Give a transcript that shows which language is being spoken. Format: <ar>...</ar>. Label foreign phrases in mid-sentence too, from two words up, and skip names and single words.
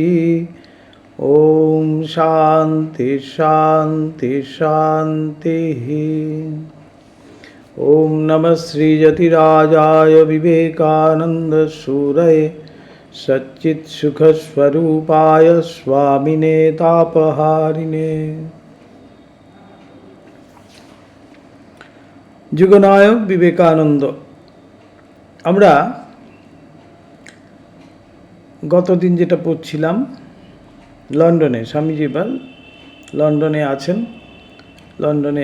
<sa>ओम शांति शांति शांति। ओम नमः श्रीयतिराजाय विवेकानंद सूरये सच्चित्सुखस्वरूपाय स्वामिने तापहारिणे।</sa> <bn>যুগনায়ক বিবেকানন্দ। আমরা গতদিন যেটা পড়ছিলাম, লন্ডনে স্বামীজি লন্ডনে আছেন, লন্ডনে</bn>